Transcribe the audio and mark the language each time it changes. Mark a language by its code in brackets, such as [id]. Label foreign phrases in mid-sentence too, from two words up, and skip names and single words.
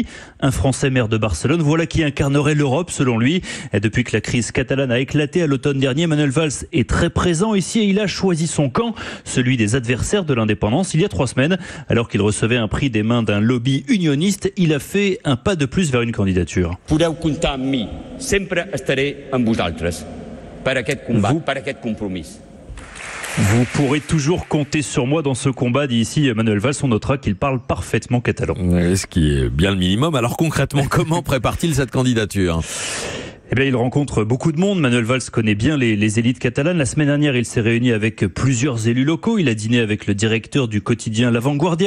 [fr] Un Français maire de Barcelone, voilà qui incarnerait l'Europe selon lui. Et depuis que la crise catalane a éclaté à l'automne dernier, Manuel Valls est très présent ici et il a choisi son camp, celui des adversaires de l'indépendance. Il y a 3 semaines, alors qu'il recevait un prix des mains d'un lobby unioniste, il a fait un pas de plus vers une candidature. [ca] Podeu comptar amb mi, sempre estaré amb vosaltres. Per aquest combat, per aquest compromís. [fr] Vous pourrez toujours compter sur moi dans ce combat, dit ici Manuel Valls. On notera qu'il parle parfaitement catalan. Ce qui est bien le minimum. Alors concrètement, comment prépare-t-il cette candidature ? Eh bien, il rencontre beaucoup de monde. Manuel Valls connaît bien les élites catalanes. La semaine dernière, il s'est réuni avec plusieurs élus locaux. Il a dîné avec le directeur du quotidien La Vanguardia.